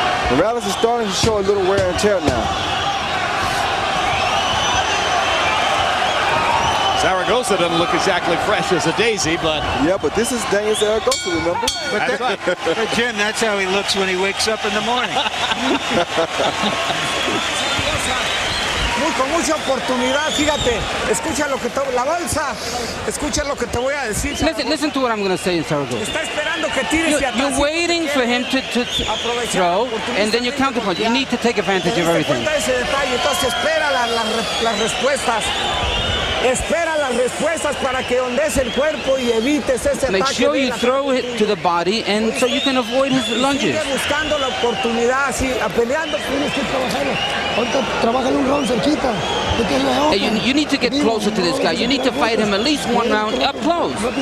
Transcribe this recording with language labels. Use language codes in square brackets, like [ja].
[en] Morales is starting to show a little wear and tear now. Zaragoza doesn't look exactly fresh as a daisy, but... Yeah, but this is Daniel Zaragoza, remember? But Jim, that's how he looks when he wakes up in the morning. [es] Con mucha oportunidad, fíjate, escucha lo que la bolsa, escucha lo que te voy a decir. [en] Listen to what I'm going to say in Zaragoza. [es] Está esperando que tires [en] You're waiting for him to throw, and then you counterpunch. You need to take advantage of everything. [es] Entonces espera las respuestas. Espera las respuestas para que ondees el cuerpo y evites ese ataque. Make sure you throw it to the body, and so you can avoid his lunges. Sigue buscando la oportunidad, peleando. Tienes que trabajarlo. Ahorita trabájale un round cerquita. [en] Hey, you need to get closer to this guy. You need to fight him at least 1 round up close.